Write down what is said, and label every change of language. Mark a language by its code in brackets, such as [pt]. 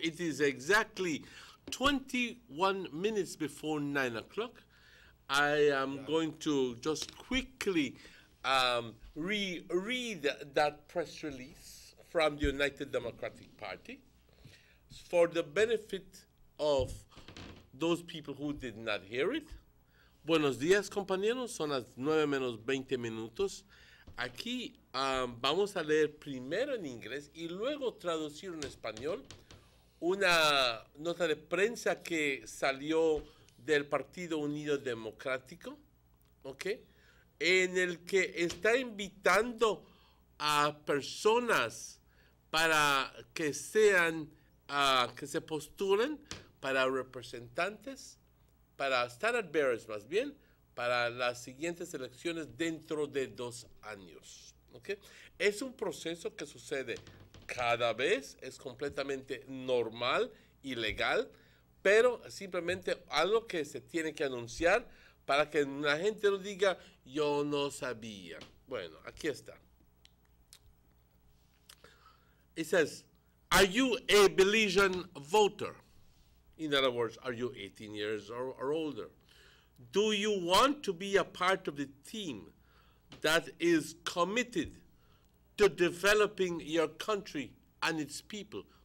[en] It is exactly 21 minutes before 9 o'clock. I am going to just quickly read that press release from the United Democratic Party for the benefit of those people who did not hear it. [es] Buenos días, compañeros. Son las 9 menos 20 minutos. Aquí vamos a leer primero en inglés y luego traducir en español una nota de prensa que salió del Partido Unido Democrático, ¿ok? En el que está invitando a personas para que sean, que se postulen para representantes, para standard bearers más bien, para las siguientes elecciones dentro de 2 años. ¿Okay? Es un proceso que sucede cada vez, es completamente normal y legal, pero simplemente algo que se tiene que anunciar para que la gente no diga, yo no sabía. Bueno, aquí está. [en] It says, are you a Belizean voter? In other words, are you 18 years or older? Do you want to be a part of the team that is committed to developing your country and its people?